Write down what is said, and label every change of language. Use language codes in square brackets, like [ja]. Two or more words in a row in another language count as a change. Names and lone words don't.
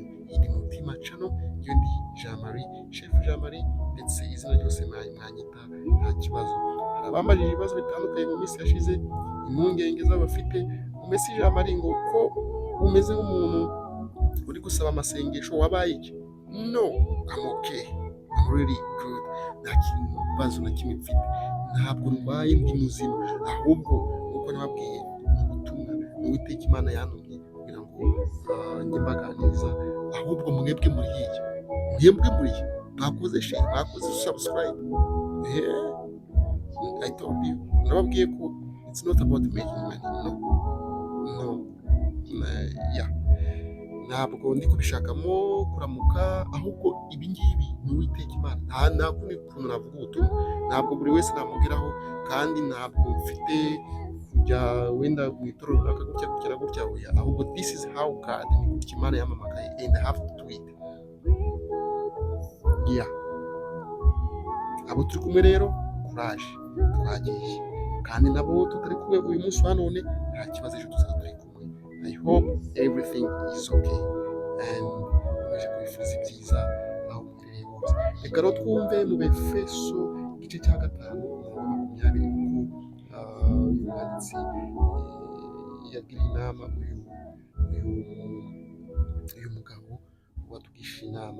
[rw] Iyi ni Mutima Channel, iyo ndi Jean Marie, Chef Jean Marie, ndetse izina ryose mwanyita nta kibazo. Hari abambajije ibibazo bitandukanye mu minsi yashize, impungenge z'abafite umesi Jean Marie ngo ko umeze nk'umuntu uri gusaba amasengesho wabaye iki? [en] No, I'm okay. I'm really good. [rw] Nta kibazo na kimwe mfite. Ntabwo ndwaye, ndi muzima. Ahubwo uko nababwiye ni ubutumwa Uwiteka Imana yantumye kugira ngo njye mbaganiriza. Ahubwo mwebwe muri hirya, mwebwe muri mwakoze share, mwakoze subscribe. [en] I told you. [rw] Nababwiye ko [en] it's not about making money. No. Yeah. [rw] Ntabwo ndi kubishakamo kuramuka, ahubwo ibi ngibi ni Uwiteka Imana. Nta kundi kuntu navuga ubutumwa, ntabwo buri wese namugeraho, kandi ntabwo mfite kujya wenda mu itorero runaka gutya na gutya, ahubwo [en] this is how God, [rw] ni gutya Imana yamamagaye, [en] and I have to do it. Yeah. [rw] Abo turi kumwe rero, courage, twagiye, kandi nabo tutari kumwe uyu munsi wa none, nta kibazo, ejo tuzaba turi kumwe. [en] I hope everything is okay, and [rw] mwaje kubifuza ibyiza aho muherereye hose. Reka rero twumve mu Befeso igice cya 5 umurongo wa 20, kuko uyu mwanditsi yagira inama uyu mugabo watugisha inama.